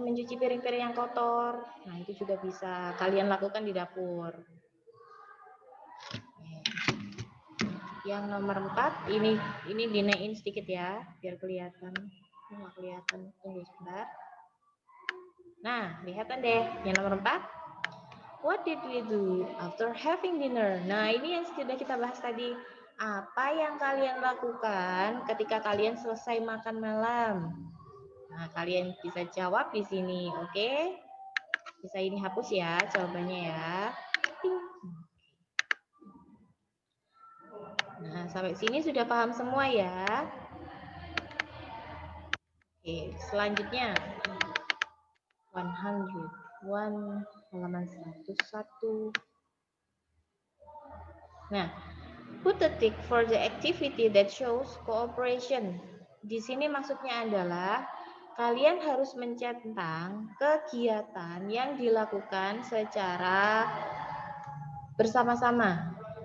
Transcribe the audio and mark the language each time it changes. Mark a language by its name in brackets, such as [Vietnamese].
[Indonesian] Mencuci piring-piring yang kotor. Nah, itu juga bisa kalian lakukan di dapur. Yang nomor 4, ini dinaikin sedikit ya, biar kelihatan. Ini nggak kelihatan, tunggu sebentar. Nah, kelihatan deh. Yang nomor 4, [English] what did we do after having dinner? [Indonesian] Nah, ini yang sudah kita bahas tadi. Apa yang kalian lakukan ketika kalian selesai makan malam? Nah, kalian bisa jawab di sini, oke? Bisa ini hapus ya jawabannya ya. Nah, sampai sini sudah paham semua ya. Oke, selanjutnya 101 halaman 101. [English] Nah, put a tick for the activity that shows cooperation. [Indonesian] Di sini maksudnya adalah kalian harus mencentang kegiatan yang dilakukan secara bersama-sama.